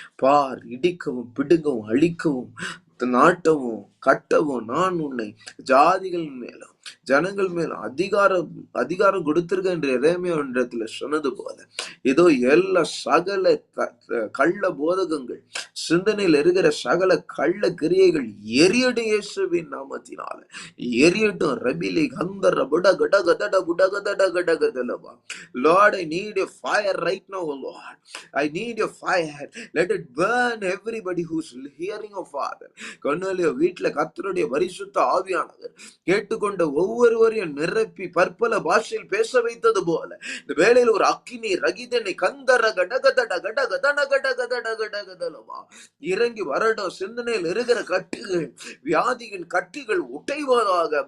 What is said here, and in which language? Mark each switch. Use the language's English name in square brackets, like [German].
[Tamil] பார், இடிக்கவும் பிடுங்கவும் அழிக்கவும் நாட்டவும் கட்டவும் நான் உன்னை ஜாதிகள் மேலும் ஜனங்கள் மேலும் அதிகாரம் கொடுத்திருக்க என்று எரேமியாவிடத்துல சொன்னது போல, ஏதோ எல்லா சகல கள்ள போதகங்கள், சிந்தனையில் இருக்கிற சகல கள்ள கிரியைகள் எரியட்டும் இயேசுவின் நாமத்தினால எரியட்டும். ரபிலி கந்தர புட கட கதட புட கதட கட கதலவா. [English] Lord, I need your fire right now, Lord. I need your fire. Let it burn everybody who's hearing of Father. [Tamil] கண்ணுல வீட்டுல கர்த்தருடைய பரிசுத்த ஆவியானவர் கேட்டுக்கொண்ட ஒவ்வொருவரையும் நிரப்பி பற்பல பாஷையில் பேச வைத்தது போல இந்த வேளையில் ஒரு அக்கினி ரகிதனை கந்தர கடகதட கடகதன கடகதட கடகதலவா இறங்கி வரடும். சிந்தனையில் இருக்கிற கட்டுகள், வியாதியின் கட்டுகள் உடைவதாக.